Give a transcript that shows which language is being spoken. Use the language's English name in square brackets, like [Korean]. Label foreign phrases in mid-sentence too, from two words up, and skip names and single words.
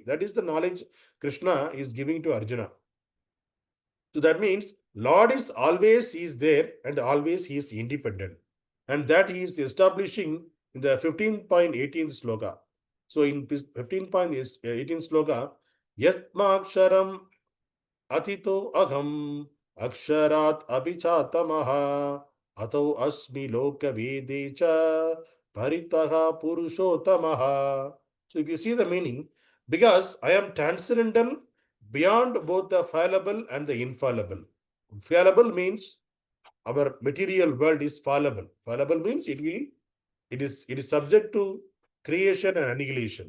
[English] That is the knowledge Krishna is giving to Arjuna. So that means Lord is there and always he is independent. And that he is establishing in the 15.18th sloka. So in 15.18th sloka, [Sanskrit] Yatmaksharam Atito Aham Aksharat Abhichatamaha Ato Asmi Loka Vedecha Paritaha Purushotamaha. [English] So if you see the meaning, because I am transcendental beyond both the fallible and the infallible. Fallible means our material world is fallible. Fallible means it is subject to creation and annihilation.